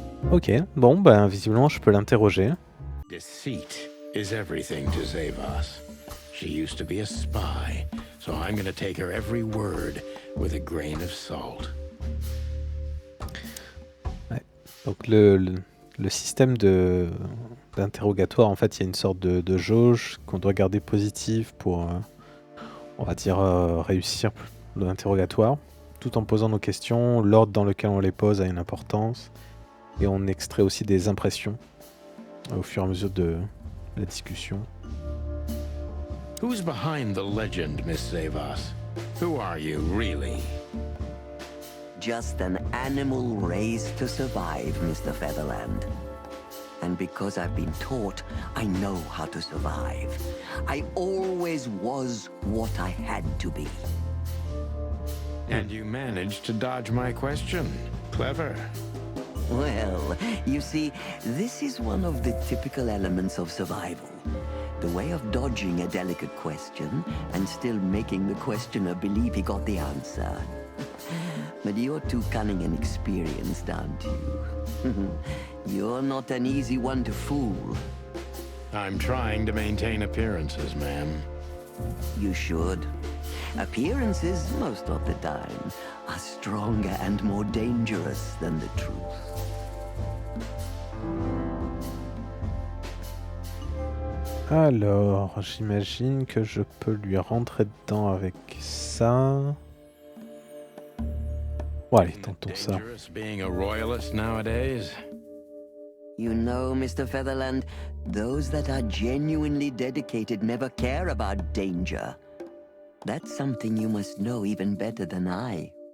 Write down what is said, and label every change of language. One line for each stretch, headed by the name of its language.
French: Ok, bon, ben visiblement je peux l'interroger.
English: Deceit is everything to Zavos. She used to be a spy, so I'm gonna take her every word with a grain of salt.
French: Ouais. Donc le système d'interrogatoire, en fait, il y a une sorte de jauge qu'on doit garder positive pour, on va dire, réussir l'interrogatoire, tout en posant nos questions. L'ordre dans lequel on les pose a une importance, et on extrait aussi des impressions au fur et à mesure de la discussion.
English: Who's behind the legend, Miss Zavos? Who are you, really? Just an animal raised to survive, Mr. Featherland. And because I've been taught, I know how to survive. I always was what I had to be. And you managed to dodge my question. Clever. Well, you see, this is one of the typical elements of survival. The way of dodging a delicate question and still making the questioner believe he got the answer. But you're too cunning and experienced, aren't you? You're not an easy one to fool. I'm trying to maintain appearances, ma'am. You should. Appearances, most of the time, are stronger and more dangerous than the truth.
French: Alors, j'imagine que je peux lui rentrer dedans avec ça. Bon, allez, tentons ça.
English: Dangerous being a royalist nowadays. You know, Mr. Featherland, those that are genuinely dedicated never care about danger. That's something you must know even better than I.